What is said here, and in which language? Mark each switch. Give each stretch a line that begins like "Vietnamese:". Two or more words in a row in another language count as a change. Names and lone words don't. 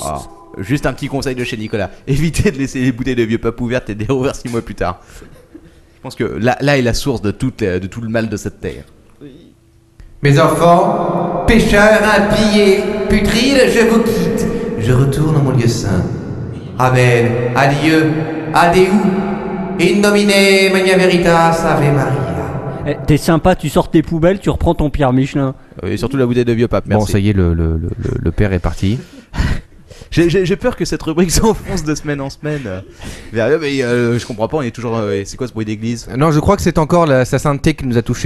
French: Ah, juste un petit conseil de chez Nicolas. Évitez de laisser les bouteilles de vieux pape ouvertes et de les rouvrir 6 mois plus tard. Je pense que là est la source de tout le mal de cette terre. Mes enfants, pécheurs, impies et putrides, je vous quitte. Je retourne à mon lieu saint. Amen. Adieu. Adeu.
Latin: In nomine magna veritas ave Maria.
French: T'es sympa, tu sors tes poubelles, tu reprends ton Pierre Michelin. Et surtout la bouteille de vieux pape, merci. Bon, ça y est, le père est parti. J'ai peur que cette rubrique s'enfonce de semaine en semaine. Mais je comprends pas, on est toujours. C'est quoi ce bruit d'église? Non, je crois que c'est encore sa sainteté qui nous a touchés.